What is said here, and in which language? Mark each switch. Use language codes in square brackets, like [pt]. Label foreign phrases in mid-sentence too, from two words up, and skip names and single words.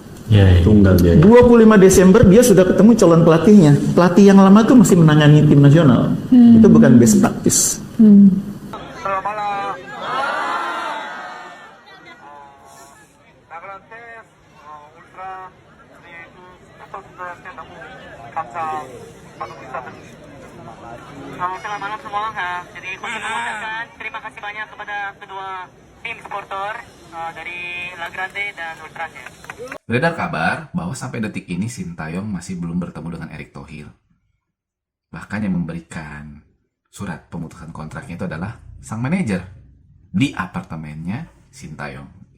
[id] Tunggal dia. 25 Desember dia sudah ketemu calon pelatihnya. Pelatih yang lama tuh masih menangani tim nasional. Itu bukan [en] best practice. [id] Selamat malam. [ko] 나그란테 울트라 yaitu 선수들한테 너무 감사하고 있었습니다. [id] Selamat malam semua. Jadi kami mengucapkan terima kasih banyak kepada kedua tim supporter dari La Grande dan Ultras ya. Beredar kabar bahwa sampai detik ini Sintayong masih belum bertemu dengan Erick Thohir. Bahkan yang memberikan surat pemutusan kontraknya itu adalah sang manajer di apartemennya Sintayong.